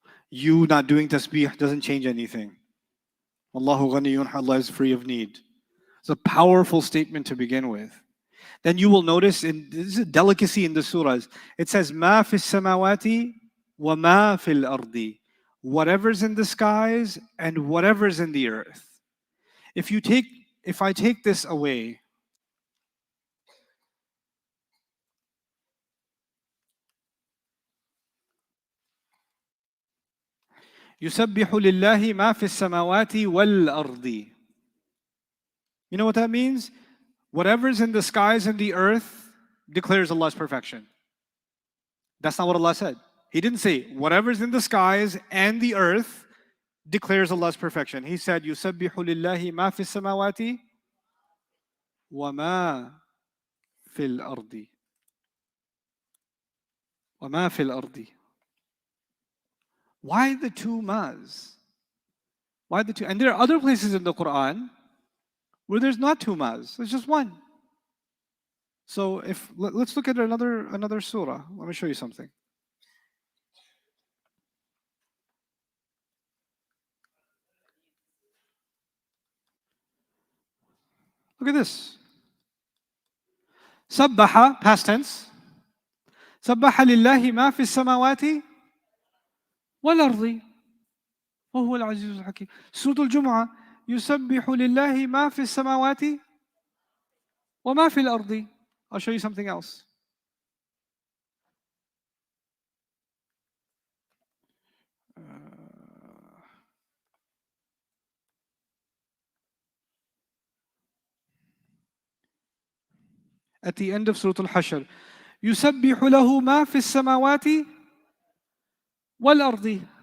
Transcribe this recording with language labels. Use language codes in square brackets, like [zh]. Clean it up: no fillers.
[en] You not doing tasbih doesn't change anything. [ar] Allahu ghaniyun, [en] Allah is free of need. It's a powerful statement to begin with. Then you will notice, this is a delicacy in the surahs, it says, [ar] Ma fi samawati wa ma fil ardi. [en] whatever's in the skies and whatever's in the earth. If I take this away, [ar] يسبح لله ما في السماوات والأرض. [en] You know what that means? Whatever's in the skies and the earth declares Allah's perfection. That's not what Allah said. He didn't say whatever's in the skies and the earth declares Allah's perfection. He said [ar] يسبح لله ما في السماوات وما في الأرض. وما في الأرض. [en] Why the two mas? Why the two? And there are other places in the Quran where there's not two mas. There's just one. So let's look at another surah. Let me show you something. Look at this. Sabbaha, past tense. [ar] Sabbaha lillahi ma fi samawati والأرض وهو العزيز الحكيم. سورة الجمعة يسبح لله ما في السماوات وما في الأرض. [en] I'll show you something else. At the end of Surah Al-Hashr, [ar] يسبح له ما في السماوات والأرض.